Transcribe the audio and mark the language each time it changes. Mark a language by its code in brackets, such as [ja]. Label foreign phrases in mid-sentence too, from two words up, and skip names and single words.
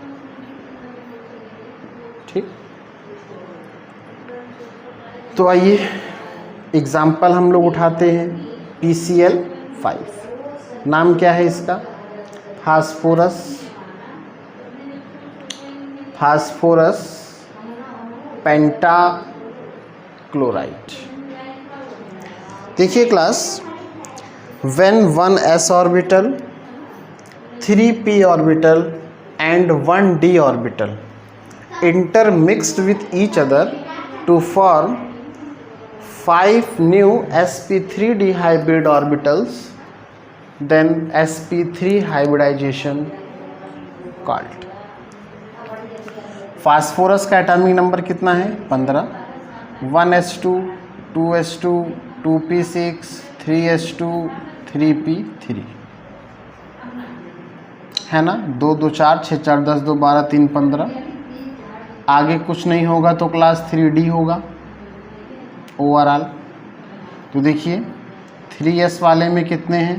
[hi] ठीक, तो आइए एग्जाम्पल हम लोग उठाते हैं। PCl5 नाम क्या है इसका? [en] phosphorus pentachloride. [hi] देखिए क्लास, [en] when 1s orbital, 3p orbital and 1d orbital intermixed with each other to form 5 new sp3d hybrid orbitals, then sp3 hybridization called। [hi] फास्फोरस का [en] atomic number [hi] कितना है? 15। 1s2, 2s2, 2p6, 3s2, 3p3 है ना। 2 2 4 6 4 10 2 12 3 15। आगे कुछ नहीं होगा तो क्लास 3d होगा ओवरऑल। तो देखिए 3s वाले में कितने हैं?